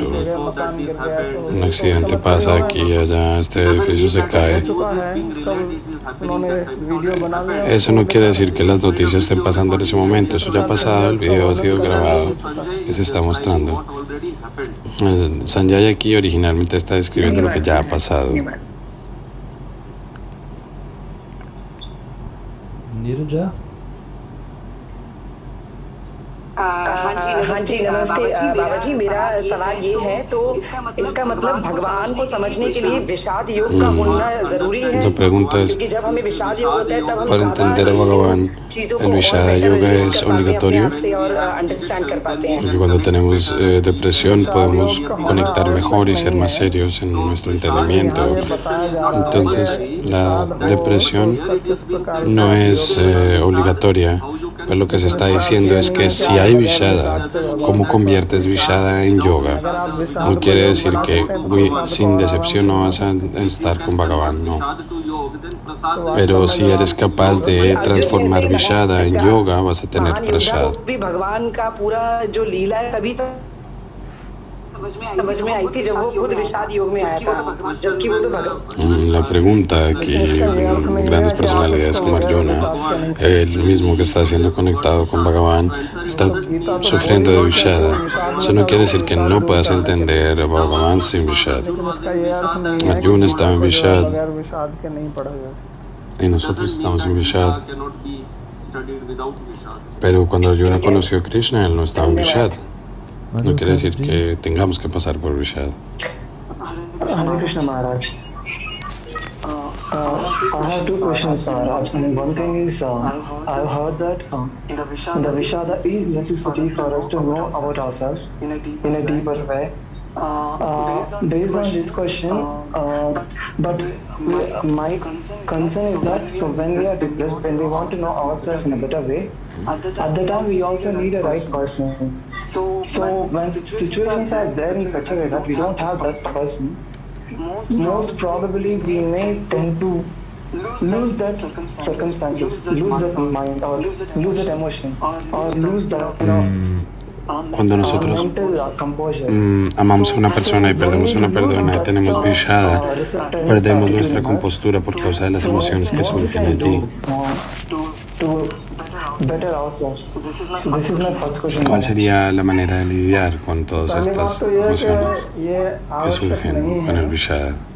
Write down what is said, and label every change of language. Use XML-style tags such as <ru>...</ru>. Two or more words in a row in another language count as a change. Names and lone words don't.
<hi>मकान गिर गया, ऐसा</hi> <es>un accidente pasa aquí y allá, este edificio se cae.</es> <hi>चुका है, उसका उन्होंने वीडियो बना लिया।</hi> <es>Eso no quiere decir que las noticias estén pasando en ese momento. Eso ya ha pasado, el video ha sido grabado y se está mostrando. Sanjaya aquí originalmente está describiendo lo que ya ha pasado. Nirja?</es> <hi>हाँ जी नमस्ते बाबा जी, मेरा सवाल ये है, तो इसका मतलब भगवान को समझने के लिए विषाद योग का होना जरूरी है?</hi> <es>La pregunta es,</es> <hi>क्योंकि जब हमें विषाद योग होता है तब हम</hi> <es>para entender a Bhagavan, el Vishada Yoga es obligatorio,</es> <hi>और अंडरस्टैंड कर पाते हैं।</hi> <es>porque cuando tenemos depresión podemos conectar mejor y ser más serios en nuestro entendimiento. Entonces, la depresión no es obligatoria, pero lo que se está diciendo es que si hay Vishada, ¿cómo conviertes Vishada en yoga? No quiere decir que sin decepción no vas a estar con Bhagavan, no. Pero si eres capaz de transformar Vishada en yoga, vas a tener prasad.</es> <hi>भगवान का पूरा जो लीला है तभी समझ में आई थी जब वो खुद विषाद योग में आया था, जबकि वो तो भगवान।</hi> <es>La pregunta aquí, grandes personalidades como Arjuna, el mismo que está siendo conectado con Bhagavan, está sufriendo de Vishada. Eso no quiere decir que no puedas entender a Bhagavan sin Vishad. Arjuna estaba en Vishad y nosotros estamos en Vishad. Pero cuando Arjuna conoció a Krishna, él no estaba en Vishad. No quiere decir que tengamos que pasar por Vishad.</es> <en>Hare Krishna Maharaj. I have two questions, Maharaj. And one thing is, I've heard that the Vishada is necessity for us to know about ourselves in a deeper way. Based on this question, but my concern is that so when we are depressed, when we want to know ourselves in a better way, at the time we also need a right person. So when situations are there in such a way that we don't have that person, most probably we may tend to lose that circumstances, lose that mind, or lose that emotion, or lose that</en> <es>Cuando nosotros amamos a una persona y perdemos a una persona, tenemos vishada, perdemos nuestra compostura por causa de las emociones que surgen allí. ¿Cuál sería la manera de lidiar con todas estas emociones que surgen con el vishada?</es>